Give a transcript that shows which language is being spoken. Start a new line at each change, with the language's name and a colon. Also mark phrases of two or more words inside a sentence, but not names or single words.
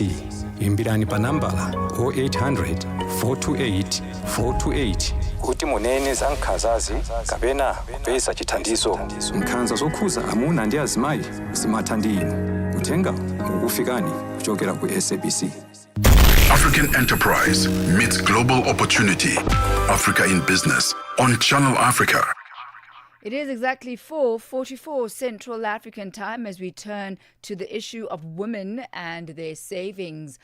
Nyanja: Imbirani pa nambala 0800 428 428 kuti munene za nkhanzazi kapena kupeza chithandizo. Nkhanza zokhuza amuna ndi azimayi zimatha ndi inu. Uthenga ukufikani kuchokera ku SABC.
English: African Enterprise meets global opportunity. Africa in Business on Channel Africa. It is exactly 4:44 Central African time as we turn to the issue of women and their savings.